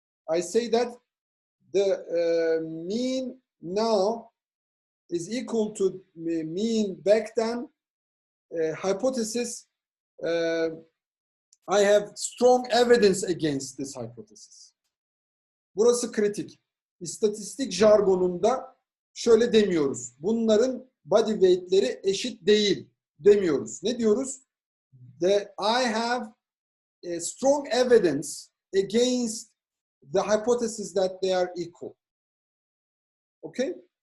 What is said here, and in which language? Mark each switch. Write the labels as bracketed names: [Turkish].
[English] I say that the mean now is equal to mean back then. Hypothesis, I have strong evidence against this hypothesis. [Turkish] Burası kritik. İstatistik jargonunda şöyle demiyoruz. Bunların body weight'leri eşit değil demiyoruz. Ne diyoruz? [English] I have a strong evidence against the hypothesis that they are equal. Okay?